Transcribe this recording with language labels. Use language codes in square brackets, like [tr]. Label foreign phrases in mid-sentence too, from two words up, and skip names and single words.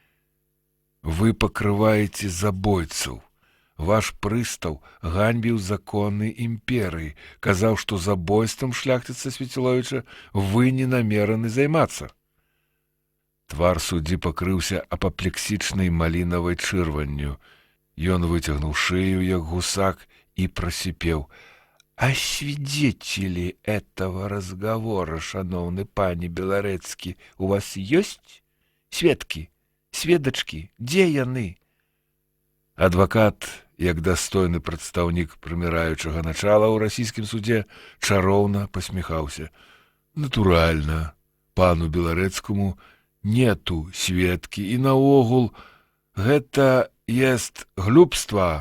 [be] Вы пакрываеце забойцаў. Ваш прыстаў ганьбіў законы імперыі, казаў, што забойствам шляхціца Свяціловіча вы не намераны займацца. Твар суддзі пакрыўся апаплексічнай малінавай чырванню. Ён выцягнуў шыю, як гусак, і прасіпеў: [ru] «А свидетели этого разговора, шановный пане Белорецкий, у вас есть? Сведки, сведочки, где яны?» [be] Адвакат, як дастойны прадстаўнік прыміраючага начала ў расійскім судзе, чароўна пасміхаўся. Натуральна, пану Беларэцкаму нету сведкі, і наогул гэта есть глупства.